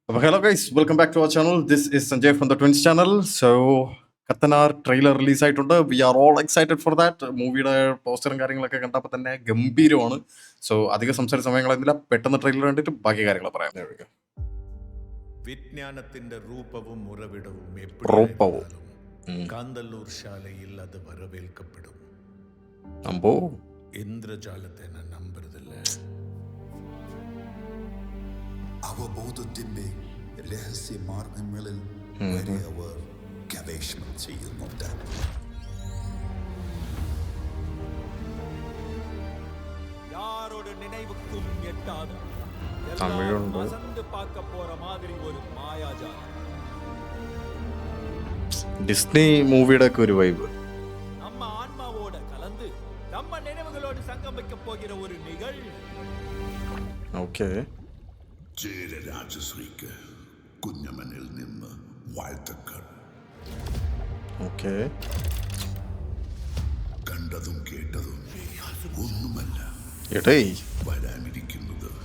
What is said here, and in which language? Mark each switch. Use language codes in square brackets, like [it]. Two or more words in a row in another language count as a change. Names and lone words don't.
[en] Hello guys, welcome back to our channel. This is Sanjay from the Twins channel. [ml] So കത്തനാർ [en] trailer release [ml] ആയിട്ടുണ്ട്. [en] we are all excited for that. [ml] മൂവിയുടെ പോസ്റ്ററും കാര്യങ്ങളൊക്കെ കണ്ടപ്പോൾ തന്നെ ഗംഭീരമാണ്. സോ അധികം സംസാര സമയങ്ങളൊന്നുമില്ല, പെട്ടെന്ന് ട്രെയിലർ കണ്ടിട്ട് ബാക്കി കാര്യങ്ങൾ പറയാം. വിജ്ഞാനത്തിന്റെ രൂപവും ഉറവിടവും റൂപവും കാന്തല്ലൂർ ശാലയിൽ അത് വരവേൽക്കപ്പെടും. അമ്പോ ഇന്ദ്രജാലത്തെ നമ്പരുതല്ല. അവബോധത്തിന്റെ രഹസ്യ മാർഗങ്ങളിൽ വരെ അവർ ഗവേഷണം ചെയ്യുന്നുണ്ട്. [ta] யாரோட நினைவுக்கும் எட்டாத [ml] തമിഴുണ്ട്. [ta] வசந்து பார்க்க போற மாதிரி ஒரு மாயாஜாலம். [ml] ഡിസ്നി മൂവിയുടെ ഒക്കെ ഒരു വൈബ്. [ta] நம்ம ஆன்மாவோட கலந்து நம்ம நினைவுகளோடு சங்கமிக்க போகிற ஒரு நிகழ்வு. [ml] ഓക്കെ, ചേര രാജശ്രീക്ക് കുഞ്ഞമ്മനിൽ നിന്ന് വാഴ്ത്തക്കൾ. ഓക്കെ, കണ്ടതും കേട്ടതും ഒന്നുമല്ല എടേ വരാനിരിക്കുന്നത്.